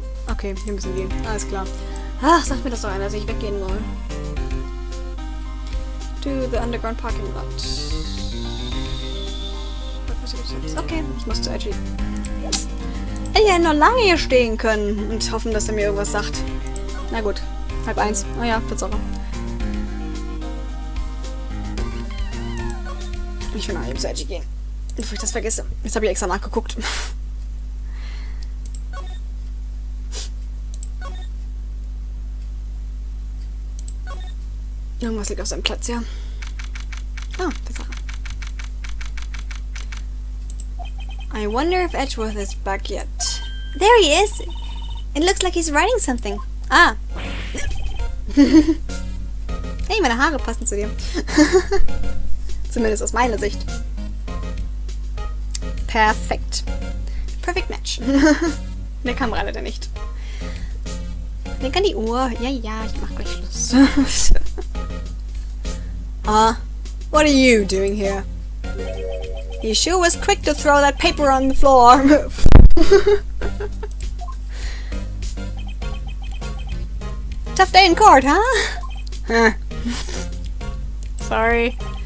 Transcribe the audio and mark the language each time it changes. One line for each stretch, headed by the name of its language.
German: Okay, wir müssen gehen. Alles klar. Ach, sagt mir das doch einer, dass ich weggehen soll.
English: To the underground parking lot.
German: Okay, ich muss zu Edgy. Ich hätte noch lange hier stehen können und hoffen, dass er mir irgendwas sagt. Na gut, 12:30. Oh ja, Tatsache. Ich will nach eben zu Edgy gehen. Bevor ich das vergesse. Jetzt habe ich extra nachgeguckt. Irgendwas liegt auf seinem Platz, ja. Oh, Tatsache.
English: I wonder if Edgeworth is back yet. There he is! It looks like he's writing something.
German: Ah! Hey, meine Haare passen zu dir. Zumindest aus meiner Sicht. Perfekt.
English: Perfect Match.
German: Der Kamera leider nicht. Denk an die Uhr. Ja, ja, ich mach gleich Schluss.
English: What are you doing here? He sure was quick to throw that paper on the floor. Tough day in court, huh? Sorry.